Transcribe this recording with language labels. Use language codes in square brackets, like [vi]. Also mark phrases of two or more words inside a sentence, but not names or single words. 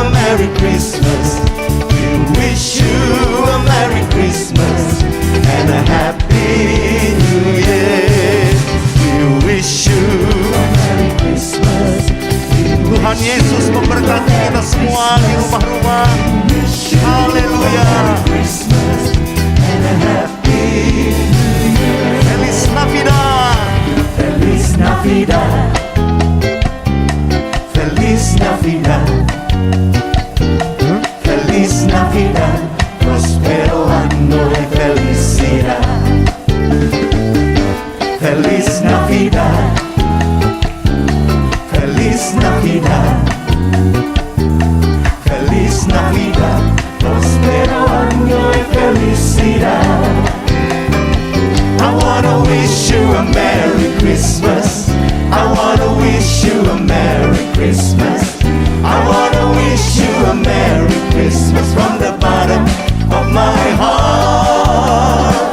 [en] Merry Christmas. We wish you a Merry Christmas and a Happy New Year. We wish you a Merry Christmas. [id] Tuhan Yesus memberkati kita semua di rumah-rumah. Haleluya. [en] Christmas and a Happy New Year. [es] Feliz Navidad. Feliz Navidad. Feliz Navidad. Feliz Navidad. Prospero año de felicidad. Feliz Navidad. Feliz Navidad. Feliz Navidad. Prospero año de felicidad. [en] I wanna wish you a Merry Christmas. I wanna wish you a Merry Christmas. I wanna wish you a Merry Christmas from the bottom of my heart.